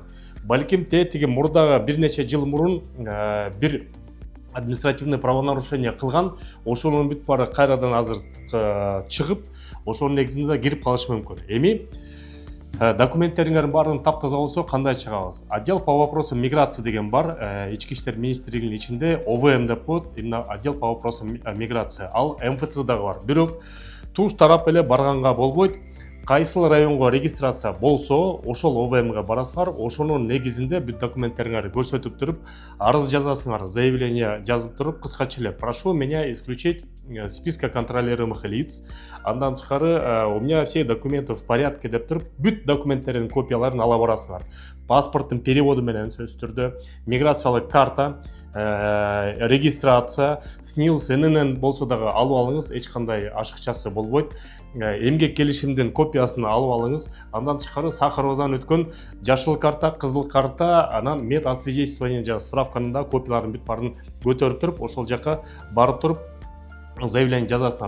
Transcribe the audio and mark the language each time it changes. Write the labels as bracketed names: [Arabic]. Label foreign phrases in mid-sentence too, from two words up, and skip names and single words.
[Kyrgyz] Балким тетиги мурдагы бир нече жыл мурун бир [Russian] административный правонарушение [Kyrgyz] кылган, ошонун бүт баары кайрадан азыр чыгып, ошонун негизинде кирип калышы мүмкүн. Эми документтериңердин баарын таптаза болсо кандай чыгабыз? [Russian] Отдел по вопросам миграции [Kyrgyz] деген бар, ички иштер министрлигинин ичинде ОВМ деп коет, [Russian] именно отдел по вопросам миграции. [Kyrgyz] Ал МФЦ дагы бар. Бирок туш тарап эле барганга болбойт. Кайсыл районго регистрация болсо, ошол ОВМга барасыңар, ошонун негизинде бүт документтериңерди көрсөтүп туруп, арыз жазасыңар, заявление жазып туруп, кыскача эле: [Russian] прошу меня исключить списка контролируемых лиц. [Kyrgyz] Андан тышкары [Russian] у меня все документы в порядке [Kyrgyz] деп туруп, бүт документтердин копияларын ала барасыңар. Паспорттун переводу менен сөзсүз түрдө, миграциялык карта, регистрация, СНИЛС, ННН болсо дагы алып алыңыз, эч кандай ашыкчасы болбойт. Эмгек келишимдин копиясын алып алыңыз. Андан тышкары Сахаровдон өткөн жашыл карта, кызыл карта, анан медосвидетельствование жана справканын да копияларын бүт баарын көтөрүп туруп, ошол жака барып туруп заявление жазасыңар.